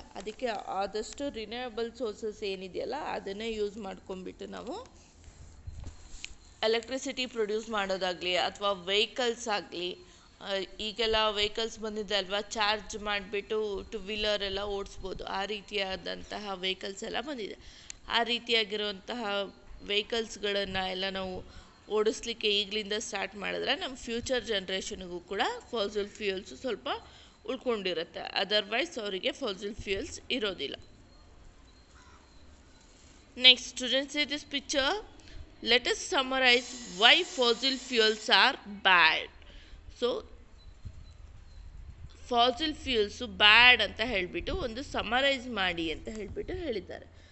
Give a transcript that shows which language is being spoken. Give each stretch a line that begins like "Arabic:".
Kannada: ಅದಕ್ಕೆ ಆದಷ್ಟು renewable sources ಏನಿದೆಯಲ್ಲ ಅದನ್ನೇ ಯೂಸ್ ಮಾಡ್ಕೊಂಡ್ಬಿಟ್ಟು ನಾವು ಎಲೆಕ್ಟ್ರಿಸಿಟಿ ಪ್ರೊಡ್ಯೂಸ್ ಮಾಡೋದಾಗಲಿ ಅಥವಾ ವೆಹಿಕಲ್ಸ್ ಆಗಲಿ, ಈಗೆಲ್ಲ ವೆಹಿಕಲ್ಸ್ ಬಂದಿದೆ ಅಲ್ವಾ, ಚಾರ್ಜ್ ಮಾಡಿಬಿಟ್ಟು ಟು ವೀಲರ್ ಎಲ್ಲ ಓಡಿಸ್ಬೋದು, ಆ ರೀತಿಯಾದಂತಹ ವೆಹಿಕಲ್ಸ್ ಎಲ್ಲ ಬಂದಿದೆ. ಆ ರೀತಿಯಾಗಿರುವಂತಹ ವೆಹಿಕಲ್ಸ್ಗಳನ್ನು ಎಲ್ಲ ನಾವು ಓಡಿಸ್ಲಿಕ್ಕೆ ಈಗಲಿಂದ ಸ್ಟಾರ್ಟ್ ಮಾಡಿದ್ರೆ ನಮ್ಮ ಫ್ಯೂಚರ್ ಜನ್ರೇಷನ್ಗೂ ಕೂಡ ಫಾಸಿಲ್ ಫ್ಯೂಯಲ್ಸು ಸ್ವಲ್ಪ ಉಳ್ಕೊಂಡಿರುತ್ತೆ. ಅದರ್ವೈಸ್ ಅವರಿಗೆ ಫಾಸಿಲ್ ಫ್ಯೂಯಲ್ಸ್ ಇರೋದಿಲ್ಲ.
English: Next students, see this picture. Let us summarize why fossil fuels are bad.
Kannada: So fossil ಫ್ಯೂಯಲ್ಸು ಬ್ಯಾಡ್ ಅಂತ ಹೇಳಿಬಿಟ್ಟು ಒಂದು ಸಮರೈಸ್ ಮಾಡಿ ಅಂತ ಹೇಳಿಬಿಟ್ಟು ಹೇಳಿದ್ದಾರೆ.